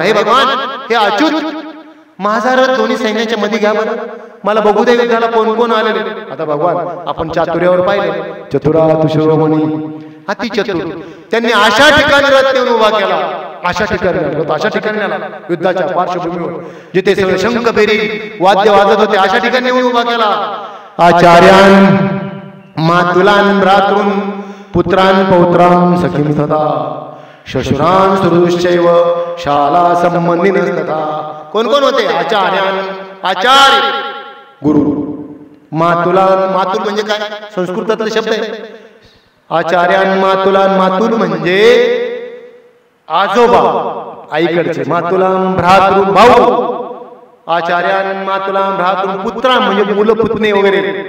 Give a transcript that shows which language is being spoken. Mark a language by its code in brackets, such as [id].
[mr] हे भगवान, हे अच्युत, माझा रथ दोन्ही सैन्याच्या मध्ये घ्या बरं, मला बघू दे युद्धाला कोण कोण आलेले. आता भगवान आपण चातुर्यावर पाहिले, चतुरातुशिरोमणी, अति चतुर. त्यांनी अशा ठिकाणी रथ नेऊन उभा केला, अशा ठिकाणी रथ अशा ठिकाणी आला युद्धाच्या पार्श्वभूमीवर, जिथे सगळे शंख बेरी वाद्य वाजत होते, अशा ठिकाणी नेऊन उभा केला. [sa] आचार्यान मातुलान भ्रातॄन पुत्रान पौत्रान सखीं सदा श्वशुरान सुहृदश्चैव शाला संबंधिनस्तथा. [mr] कोण कोण होते? आचार्यान, आचार्य गुरु. मातुलान, मातुल म्हणजे काय? संस्कृतातला शब्द आहे. [sa] आचार्यान मातुलान, [mr] मातुल म्हणजे आजोबा आईकडचे. मातुलान भ्रातृ भाऊ. [sa] आचार्यान मातुलान भ्रातृ पुत्रान [mr] म्हणजे मुलं पुतणे वगैरे.